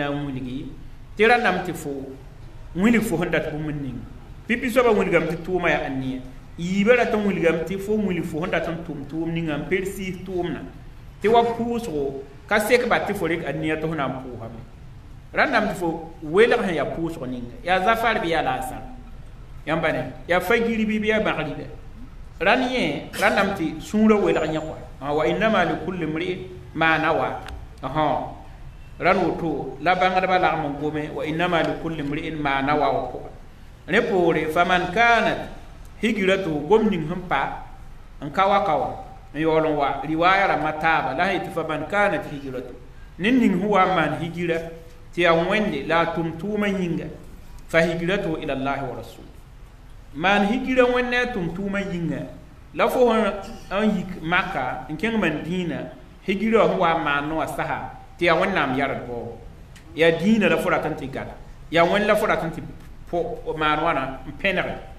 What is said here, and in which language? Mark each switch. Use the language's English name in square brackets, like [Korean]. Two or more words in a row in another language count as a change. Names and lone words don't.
[Mossi] na n wilge tɩ rãndame tɩ fo wilg fo sẽn dat bũmb n ning pipi soaba wilgame tɩ tʋʋmã yaa a nia yiiba rat n wilgame tɩ fo wilg fo sẽn dat n tʋm tʋʋm ninga n persiis tʋʋmna tɩ wa pʋʋsgo ka sekba tɩ fo rek a nia tɩ fo na n pʋʋsame rãndame tɩ fo welg sẽn yaa pʋʋsg ninga yaa zafar bɩ yaa laasar yãmba ne yaa fagirbi bɩ yaa bãgrɩda rãnd yẽ rãndame tɩ sũurã welg yẽ kɔa [Arabic] وإنما لكل امرئ ما نوى [Mossi] rãnd woto la bãngdbã lagm n gome [Arabic] وإنما لكل امرئ ما نوى [Mossi] wa pʋgã ne poore [Arabic] فمن كانت هجرته [Mossi] gom ning sẽn pa n ka wa n yaool n wa riwaya rãmbã taaba la sẽn yetɩ [Arabic] فمن كانت هجرة [Mossi] ne ning sẽn wa n maan hijra tɩ yaa wẽnde la a tʋm tʋʋmã yĩnga [Arabic] فهجرته إلى الله ورسول [Mossi] maan hijra wẽnd ne a tʋm tʋʋmã yĩnga la fo n yik maka n kẽng mandĩinã hijra sẽn wa n maan wã sasa tɩ yaa wẽnnaam yard baoogo yaa dĩinã la fo rat n tɩ gala yaa wẽnd la fo rat n tɩ maan wãna n pẽnege